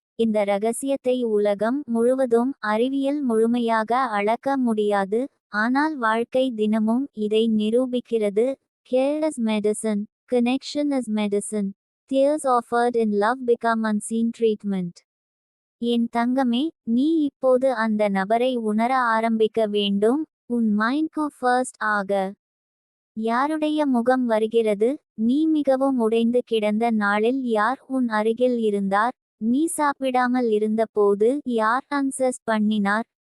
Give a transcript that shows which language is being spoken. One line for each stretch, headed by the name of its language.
Tamil: இந்த ரகசியத்தை உலகம் முழுவதும் அறிவியல் முழுமையாக அளக்க முடியாது. ஆனால் வாழ்க்கை தினமும் இதை நிரூபிக்கிறது.
English: Care is medicine. Connection is medicine. Tears offered in love become unseen treatment.
Tamil: என் தங்கமே, நீ இப்போது அந்த நபரை உணர ஆரம்பிக்க வேண்டும். உன் மைண்ட்க்கு ஃபர்ஸ்ட் ஆக யாருடைய முகம் வருகிறது? நீ மிகவும் உடைந்து கிடந்த நாளில் யார் உன் அருகில் இருந்தார்? நீ சாப்பிடாமல் இருந்த போது யார் அன்சஸ் பண்ணினார்?